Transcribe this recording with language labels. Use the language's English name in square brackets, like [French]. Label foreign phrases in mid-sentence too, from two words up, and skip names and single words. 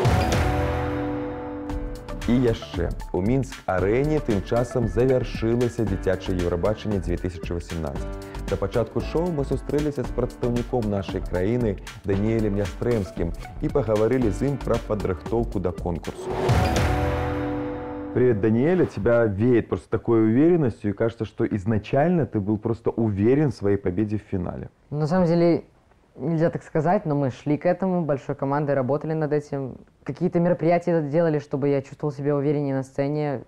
[Belarusian] І яшчэ, у Мінск-арэне тым часам завяршылася дзіцячае Еўрабачанне 2018. Да пачатку шоу мы сустрэліся з прадстаўніком нашай краіны Даніэлем Ястрэмскім і пагаварылі з ім пра падрыхтоўку да конкурсу. [Russian] Привет, Даниэль. Тебя веет просто такой уверенностью, и кажется, что изначально ты был просто уверен в своей победе в финале. На самом деле, нельзя так сказать, но мы шли к этому, большой командой работали над этим. Какие-то мероприятия делали, чтобы я чувствовал себя увереннее на сцене.